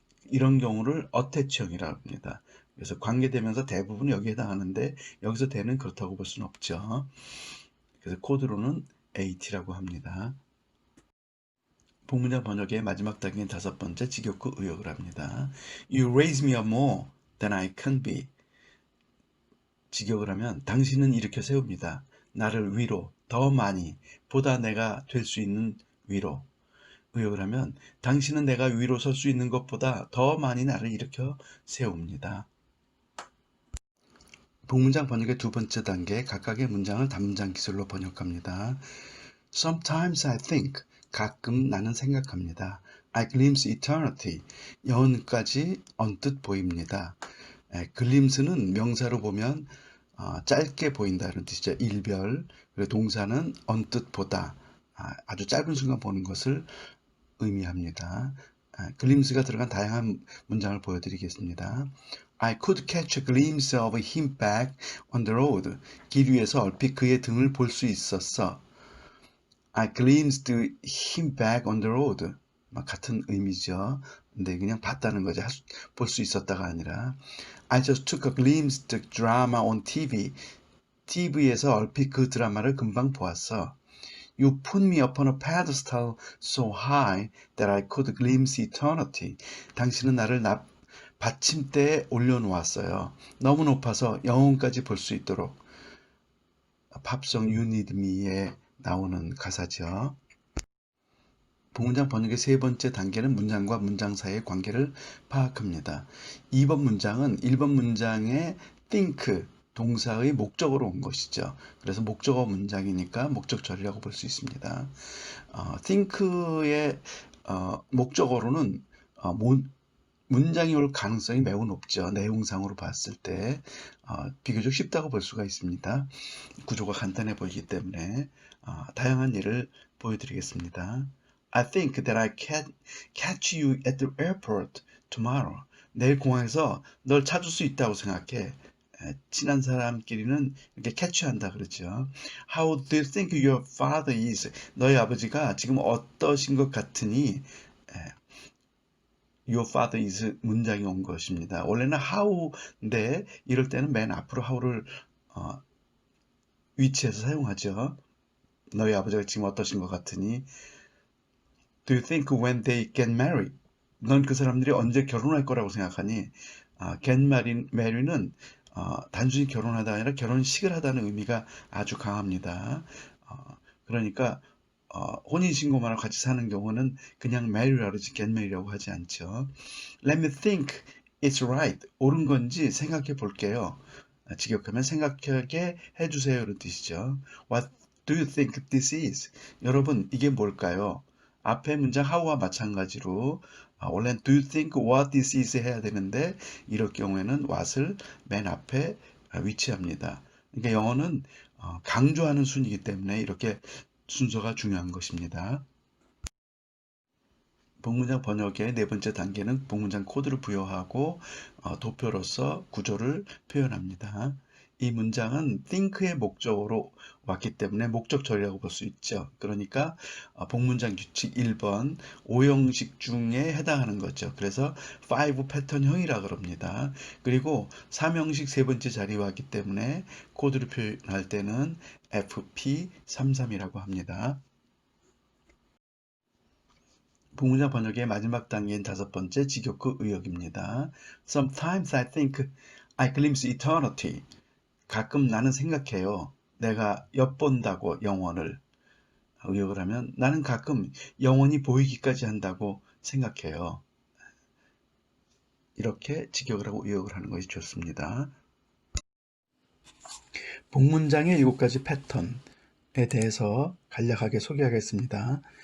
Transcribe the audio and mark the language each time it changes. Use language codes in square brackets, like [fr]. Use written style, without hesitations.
[ko] 이런 경우를 어태치형이라고 합니다. 그래서 관계대명사 대부분 여기에 해당하는데 여기서 대는 그렇다고 볼 수는 없죠. 그래서 코드로는 AT라고 합니다. 복문장 번역의 마지막 단계는 5번째 직역구 의역을 합니다. [en] You raise me up more than I can be. [ko] 직역을 하면 당신은 일으켜 세웁니다. 나를 위로, 더 많이, 보다 내가 될 수 있는 위로. 의역을 하면 당신은 내가 위로 설 수 있는 것보다 더 많이 나를 일으켜 세웁니다. 복문장 번역의 두 번째 단계, 각각의 문장을 단문장 기술로 번역합니다. [en] Sometimes I think, [ko] 가끔 나는 생각합니다. [en] I glimpse eternity, [ko] 영원까지 언뜻 보입니다. 글림스는 명사로 보면 짧게 보인다는 뜻이죠. 일별. 그리고 동사는 언뜻 보다, 아주 짧은 순간 보는 것을 의미합니다. 글림스가 들어간 다양한 문장을 보여드리겠습니다. [en] I could catch a glimpse of him back on the road. [ko] 길 위에서 얼핏 그의 등을 볼 수 있었어. [en] I glimpsed him back on the road. [ko] 같은 의미죠. 근데 그냥 봤다는 거죠. 볼 수 있었다가 아니라. [en] I just took a glimpse of the drama on TV. [ko] TV에서 얼핏 그 드라마를 금방 보았어. [en] You put me upon a pedestal so high that I could glimpse eternity. [ko] 당신은 나를 받침대에 올려놓았어요. 너무 높아서 영혼까지 볼 수 있도록. 팝송 You Need Me에 나오는 가사죠. 복문장 번역의 세 번째 단계는 문장과 문장 사이의 관계를 파악합니다. 2번 문장은 1번 문장의 think, 동사의 목적으로 온 것이죠. 그래서 목적어 문장이니까 목적 처리라고 볼 수 있습니다. think의 목적어로는 문장이 올 가능성이 매우 높죠. 내용상으로 봤을 때 비교적 쉽다고 볼 수가 있습니다. 구조가 간단해 보이기 때문에 다양한 예를 보여드리겠습니다. [en] I think that I can catch you at the airport tomorrow. [ko] 내일 공항에서 널 찾을 수 있다고 생각해. 친한 사람끼리는 이렇게 캐치한다 그러죠. [en] How do you think your father is? [ko] 너희 아버지가 지금 어떠신 것 같으니? [en] Your father is [ko] 문장이 온 것입니다. 원래는 how인데 이럴 때는 맨 앞으로 how를 위치해서 사용하죠. 너희 아버지가 지금 어떠신 것 같으니? [en] Do you think when they get married? [ko] 넌 그 사람들이 언제 결혼할 거라고 생각하니? get marry는 단순히 결혼하다 아니라 결혼식을 하다는 의미가 아주 강합니다. 그러니까 혼인신고만 하고 같이 사는 경우는 그냥 marry라고 하지 get marry라고 하지 않죠. [en] Let me think it's right. [ko] 옳은 건지 생각해 볼게요. 직역하면 생각하게 해주세요 이런 뜻이죠. [en] What do you think this is? [ko] 여러분 이게 뭘까요? 앞에 문장 how와 마찬가지로 원래는 [en] do you think what this is [ko] 해야 되는데 이럴 경우에는 what을 맨 앞에 위치합니다. 그러니까 영어는 강조하는 순이기 때문에 이렇게 순서가 중요한 것입니다. 복문장 번역의 네 번째 단계는 복문장 코드를 부여하고 도표로서 구조를 표현합니다. 이 문장은 think의 목적어로 왔기 때문에 목적절이라고 볼 수 있죠. 그러니까 복문장 규칙 1번 5형식 중에 해당하는 거죠. 그래서 5 패턴형이라 그럽니다. 그리고 3형식 세 번째 자리에 왔기 때문에 코드를 표현할 때는 FP33이라고 합니다. 복문장 번역의 마지막 단계인 5번째 직역구 의역입니다. [en] Sometimes I think I glimpse eternity. [ko] 가끔 나는 생각해요. 내가 엿본다고 영원을 의역을 하면 나는 가끔 영원히 보이기까지 한다고 생각해요. 이렇게 직역을 하고 의역을 하는 것이 좋습니다. 복문장의 7가지 패턴에 대해서 간략하게 소개하겠습니다.